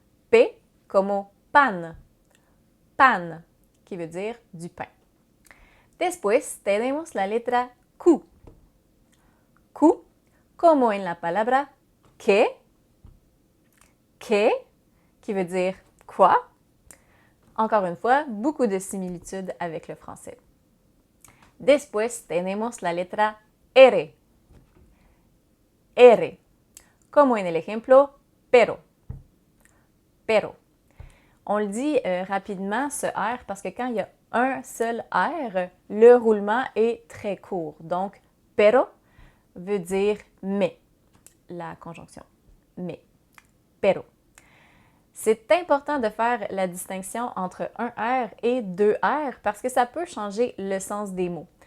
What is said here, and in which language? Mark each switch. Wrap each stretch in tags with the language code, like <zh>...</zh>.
<es>P como pan.</es> <fr>Pan, qui veut dire du pain.</fr> <es>Después, tenemos la letra Q. Q, como en la palabra que,</es> <fr>qui veut dire quoi. Encore une fois, beaucoup de similitudes avec le français.</fr> <es>Después, tenemos la letra R. R, como en el ejemplo pero. Pero.</es> <fr>On le dit rapidement, ce R, parce que quand il y a un seul R, le roulement est très court. Donc, pero veut dire mais, la conjonction. Mais. Pero. C'est important de faire la distinction entre un R et deux R parce que ça peut changer le sens des mots.</fr>